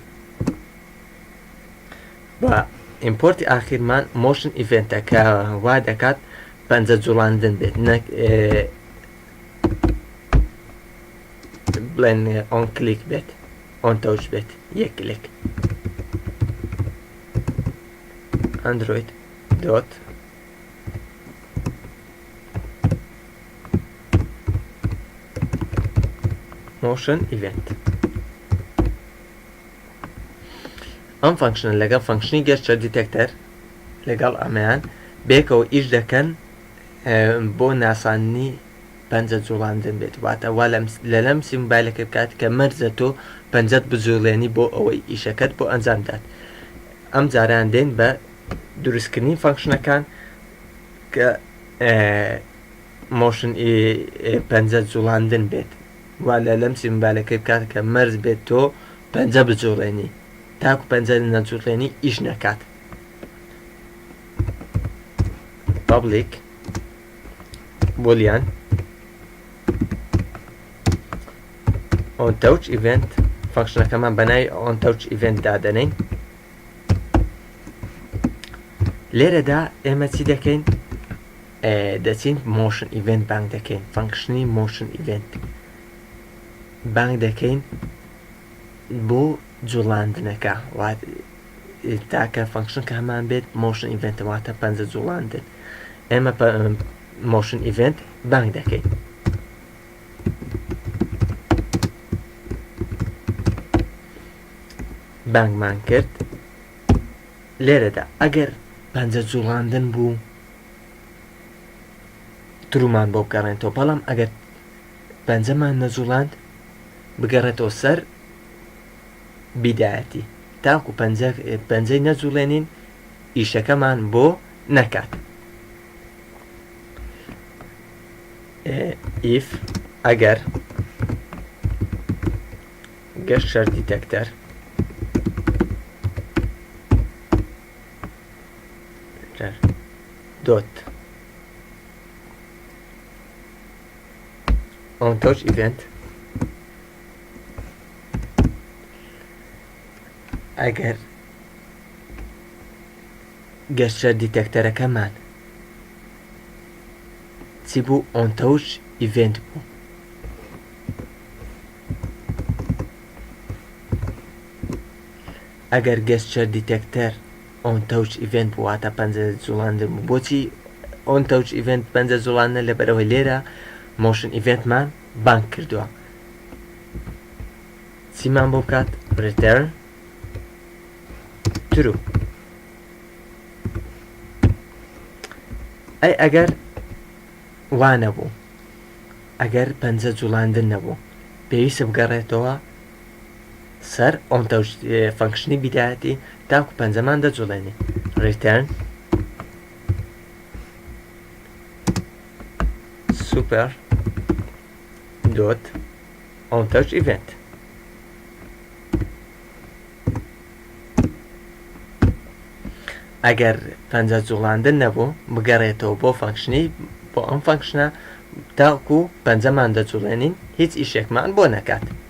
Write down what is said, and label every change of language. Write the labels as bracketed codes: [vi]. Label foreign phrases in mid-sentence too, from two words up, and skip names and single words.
[ckb] بە ئیمپۆرتی ئاخیرمان [en] motion event [ckb] وا دەکات پەنجە جوڵاندن بێت نەک بڵێن [en] on click [ckb] بێت [en] on touch [ckb] بێت یەک کلیک [en] Android dot motion event [ckb] ئەم فەنکشنە لەگەڵ فەنکشنی [en] gesture detector [ckb] لەگەڵ ئەمەیان بێکەوە ئیش دەکەن بۆ ناسانی پەنجە جوڵاندن بێت واتە وا لە لەم سیمبایلەکە بکات کە مەرجە تۆ پەنجەت بجوڵێنی بۆ ئەوەی ئیشەکەت بۆ ئەنجامدات ئەم جاران دێن بە دروستکردنی فەنکشنەکان کە مۆشن پەنجە جوڵاندن بێت وا لە لەم سیمبالەکە بکات کە مەرج بێت تۆ پەنجە بجوڵێنی تاکو پەنجە نەجوڵێنی ئیش نەکات [en] public boolean on touch event [ckb] فانکشنەکەمان بەناوی [en] on touch event دادەنین [ckb] لێرەدا ئێمە چی دەکەین دەچین [en] motion event [ckb] بانگ دەکەین فانکشنی [en] motion event [ckb] بانگ دەکەین بۆ جوڵاندنەکە تاکە فانکشن کە هەمان بێت [en] motion event [ckb] واتە پەنجە جوڵاندن ئێمە [en] motion event [ckb] بانگ دەکەین بانگمان کرد لێرەدا ئەگەر پەنجە جوڵاندن بوو ترومان بۆ بگەڕێنەوە بەڵام ئەگەر پەنجەمان نەجوڵاند بگەڕێتەوە سەر بیدایەتی تاکو پەنجەی نەجوڵێنین ئیشەکەمان بۆ نەکات [en] if ئەگەر gesture detector dot on touch event ئەگەر gesture detectorەکەمان [ckb] چی بوو [en] on touch event [ckb] بوو ئەگەر [en] gesture detector on touch event [ckb] بوو واتە پەنجە جوڵاندن بوو بۆچی [en] on touch event [ckb] پەنجە جوڵاندن لەبەرەوەی لێرە [en] motion eventمان [ckb] بانگ کردووە چیمان بۆ بکات [en] return true [ckb] ئەی ئەگەر وا نەبوو ئەگەر پەنجە جوڵاندن نەبوو پێویستە بگەڕێتەوە سەر [en] on touch [ckb] فانکشنی بیدایەتی تاکو پەنجەمان دەجوڵێنێ return [en] super dot on touch event [ckb] ئەگەر پەنجە جوڵاندن نەبوو بگەڕێتەوە بۆ فانکشنی بۆ ئەم فانکشنە تاکو پەنجەمان دەجوڵێنین هیچ ئیشێکمان بۆ نەکات